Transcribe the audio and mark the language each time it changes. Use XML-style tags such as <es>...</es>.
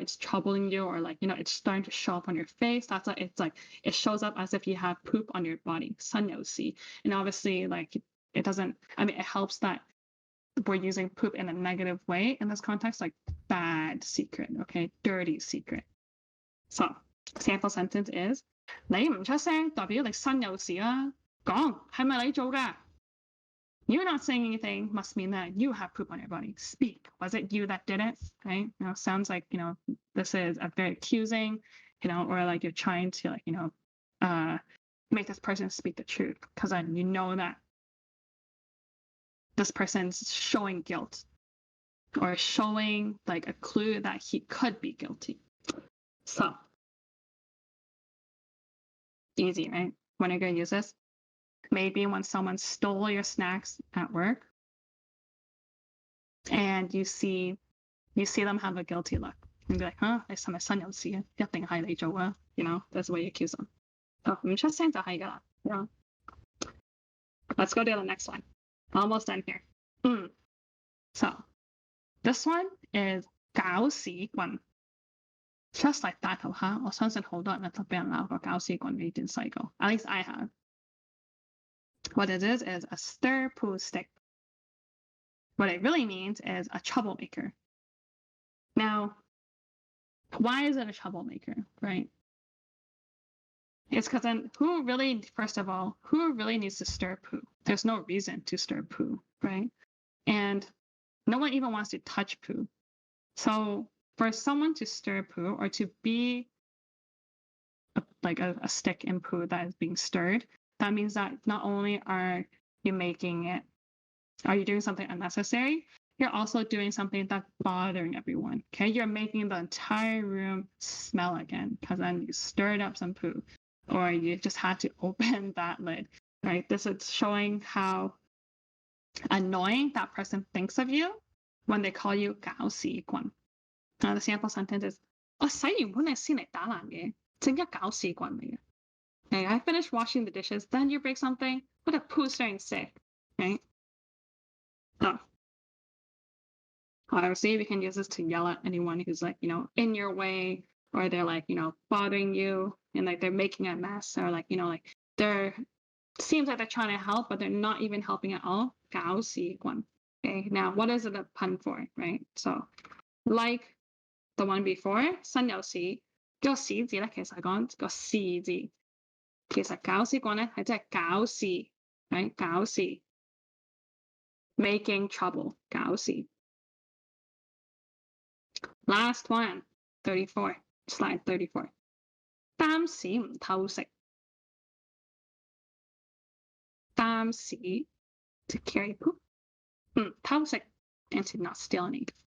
<en>It's troubling you, or like, it's starting to show up on your face. That's like, it's like, it shows up as if you have poop on your body.</en> <yue>身有屎.</yue> <en>And obviously like it doesn't, it helps that we're using poop in a negative way in this context, like bad secret, okay? Dirty secret. So sample sentence is</en> <yue>你唔出聲代表你身有屎啦，講係咪你做㗎？</yue> <en>You're not saying anything must mean that you have poop on your body. Speak. Was it you that did it? Right? Sounds like, this is a very accusing, or like you're trying to like, make this person speak the truth. Because then you know that this person's showing guilt or showing like a clue that he could be guilty. So easy, right? When are you going to use this? Maybe when someone stole your snacks at work and you see them have a guilty look and be like, huh,</en> <yue>你係咪身有屎啊？一定係你做啊</yue> <en>that's the way you accuse them.</en> <yue>唔出聲就係㗎啦</yue> <en>Let's go to the next one. Almost done here. So this one is</en> <yue>搞屎棍 Just like 大頭蝦，我相信好多人都俾人鬧過搞屎棍呢段細個</yue> <en>At least I have. What it is a stir poo stick. What it really means is a troublemaker. Now, why is it a troublemaker, right? It's because then first of all, who really needs to stir poo? There's no reason to stir poo, right? And no one even wants to touch poo. So for someone to stir poo or to be like a stick in poo that is being stirred, that means that not only are you doing something unnecessary, you're also doing something that's bothering everyone. Okay, you're making the entire room smell again because then you stirred up some poo, or you just had to open that lid. Right? This is showing how annoying that person thinks of you when they call you 搞屎棍. Now the sample sentence is</en> <yue>我洗完碗你先嚟打爛嘢，正一搞屎棍嚟嘅.</yue> <en>Okay, I finished washing the dishes, then you break something. What a poo stirring stick, right? So obviously we can use this to yell at anyone who's like, in your way, or they're like, bothering you and like they're making a mess, or like, like they're seems like they're trying to help, but they're not even helping at all.</en> <yue>搞屎棍.</yue> <en>Okay, now what is it a pun for, right? So like the one before,</en> <yue>身有屎, 個屎字咧其實係講個事字。其實搞屎棍咧係真係搞事 right?</yue> <en>搞事 making trouble 搞事 Last one 34 slide 34擔屎唔偷食 擔屎 to carry poop 偷食 and to not steal any.</en>